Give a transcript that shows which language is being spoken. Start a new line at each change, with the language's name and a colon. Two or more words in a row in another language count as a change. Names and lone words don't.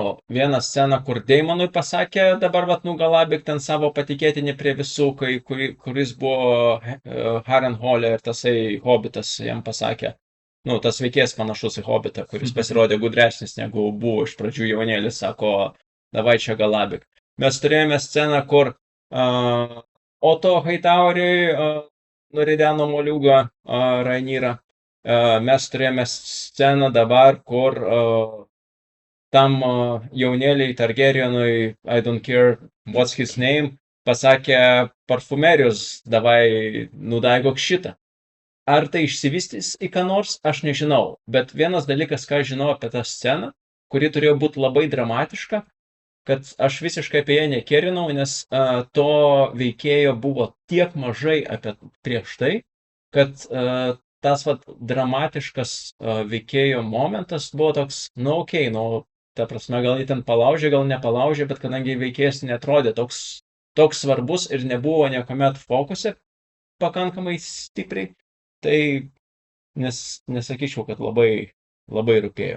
Lithuanian: Vieną sceną, kur Deimonui pasakė, dabar nugalabik ten savo patikėtinį prie visų, kuris buvo Harrenhale ir tasai Hobbitas jam pasakė, nu, tas veikėjas panašus į Hobbitą, kuris pasirodė gudresnis negu buvo iš pradžių jaunėlis, sako, davai čia galabik. Mes turėjome sceną, kur Oto Hightower'ui nurideno moliūgą Rhaenyrą. Mes turėjome sceną dabar, kur tam jaunėliai Targaryenui,
English: I don't care what's his name,
Lithuanian: pasakė parfumerijos, davai nudaigok šitą. Ar tai išsivystys į ką nors, aš nežinau. Bet vienas dalykas, ką aš žinau apie tą sceną, kuri turėjo būti labai dramatiška, kad aš visiškai apie ją nekerinau, nes to veikėjo buvo tiek mažai apie prieš tai, kad tas dramatiškas veikėjo momentas buvo toks, nu okei, ta prasme, gal jį ten palaužė, gal nepalaužė, bet kadangi veikėjas netrodė toks svarbus ir nebuvo niekuomet fokuse pakankamai stipriai, tai nesakyčiau, kad labai, labai rūpėjo.